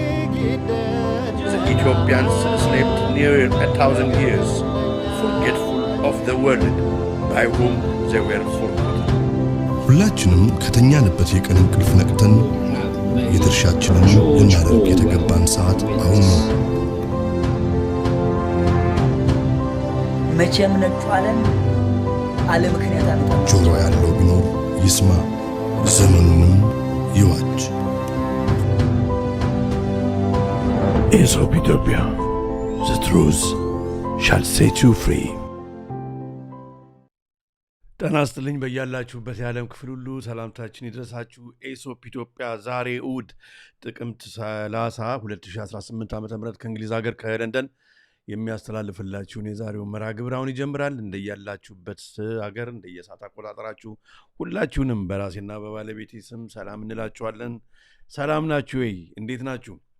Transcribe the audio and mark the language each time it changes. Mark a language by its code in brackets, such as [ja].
[en] The Ethiopians slept near 1,000 years, forgetful of the world by whom they were forgotten. [am] ሁላችንም ከተኛንበት የቀን እንቅልፍ ነቅተን የድርሻችንን ልናደርግ የተገባን ሰዓት አሁን ነው። መቼም ነጩ ዓለም አለ ምክንያት አመጣ። ጆሮ ያለው ቢኖር ይስማ፣ ዘመኑንም ይዋጅ። [en] Aesop Ethiopia, the truth shall set you free. [am] ጤና ይስጥልኝ በያላችሁበት የዓለም ክፍል ሁሉ ሰላምታችን ይድረሳችሁ። ኤሶፕ ኢትዮጵያ ዛሬ እሁድ ጥቅምት 30 2018 ዓ.ም ከእንግሊዝ ሀገር ከለንደን የሚያስተላልፍላችሁን የዛሬውን መርሃ ግብር አሁን ይጀምራል። እንደያላችሁበት ሀገር እንደየሰዓት አቆጣጠራችሁ ሁላችሁንም በራሴና በባለቤቴ ስም ሰላም እንላችኋለን። ሰላም ናችሁ ወይ? እንዴት ናችሁ?